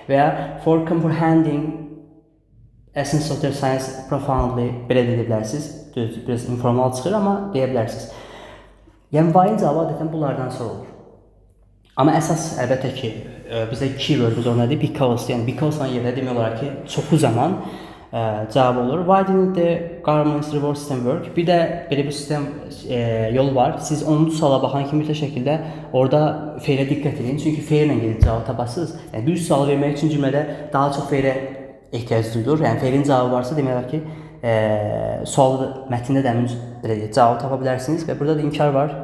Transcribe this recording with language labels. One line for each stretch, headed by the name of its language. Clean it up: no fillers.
Azerbaijani: Və ya
English: for comprehending essence of the science profoundly
Azerbaijani: belə deyə bilərsiniz. Düzdür, biraz informal çıxır, amma deyə bilərsiniz. Yəni why-ın cavabı adətən bunlardan sonra olur. Amma əsas əlbəttə ki, bizdə keywordumuz orada nədir? Because, yəni because-la yerdə demək olar ki, çoxu zaman cavab olur.
English: Why didn't the government's reward system work?
Azerbaijani: Bir də belə bir sistem yol var. Siz 10-cu suala baxan kimi mütləq şəkildə orada fe'lə diqqət edin. Çünki fe'lə gedib cavab tapasınız. Yəni bir sual vermək üçün cümlədə daha çox fe'lə ehtiyac duyulur. Yəni fe'lin cavabı varsa demək olar ki, sualı mətndə də həmin cavab tapa bilərsiniz və burada da inkar var.